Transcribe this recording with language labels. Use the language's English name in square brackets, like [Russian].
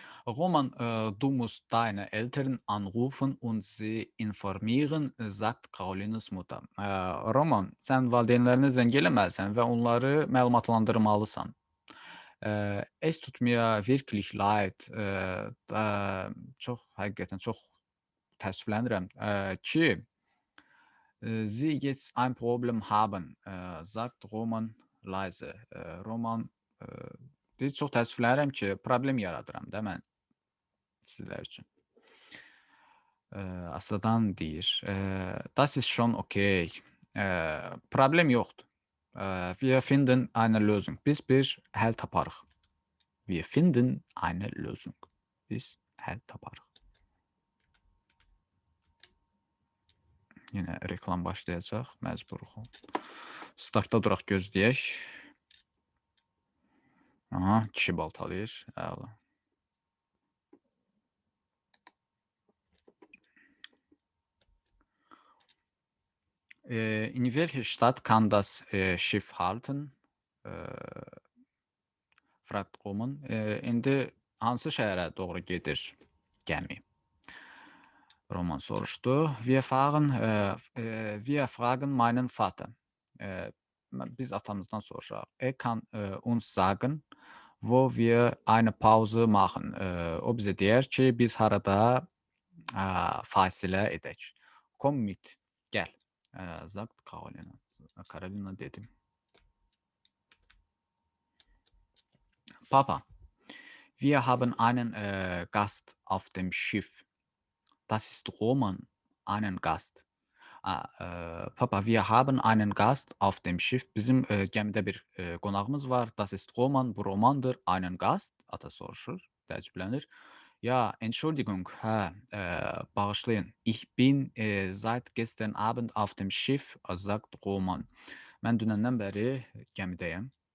[German] Roman, du musst deine Eltern anrufen und sie informieren, sagt Carolinas Mutter. [Azerbaijani] Roman, sən valideynlərinə zəng eləməlisən və onları məlumatlandırmalısan. [German] Es tut mir wirklich leid. [Azerbaijani] Həqiqətən çox təəssüflənirəm ki, [German] Sie jetzt ein Problem haben, sagt Roman leise. [Azerbaijani] Roman deyir, çox təəssüflənirəm ki, problem yaradıram da mən sizlər üçün. Astadan deyir, [German] das ist schon okay. [Azerbaijani] Problem yoxdur. [German] Wir finden eine Lösung. [Azerbaijani] Biz bir həll taparıq. [German] Wir finden eine Lösung. [Azerbaijani] Biz həll taparıq. Yenə reklam başlayacaq, məcburuq. Startda duraq, gözləyək. Aha, kişi baltalayır. Əla. [German] In welcher Stadt kann das Schiff halten? Fragt Roman. [Azerbaijani] İndi hansı şəhərə doğru gedir gəmi? Roman soruşdu. [German] Wir fragen meinen Vater. [Azerbaijani] Biz atamızdan soruşaq. [German] Kann uns sagen, wo wir eine Pause machen. [Azerbaijani] O bizə deyər ki, biz harada fasilə edək. [German] Komm mit, [Azerbaijani] gəl. [German] Sagt Carolina. [Azerbaijani] Carolina dedi. [German] Papa, wir haben einen Gast auf dem Schiff. Das ist Roman, einen Gast. Papa, wir haben einen Gast auf dem Schiff. [Azerbaijani] Bizim gəmidə bir qonağımız var. [German] Das ist Roman, [Azerbaijani] bu Romandır. [German] Einen Gast, [Azerbaijani] ata soruşur, təəccüblənir. [German] Ja, Entschuldigung, [Azerbaijani] bağışlayın. [German] Ich bin seit gestern Abend auf dem Schiff, sagt Roman. [Azerbaijani] Mən dünəndən bəri gəmidəyəm.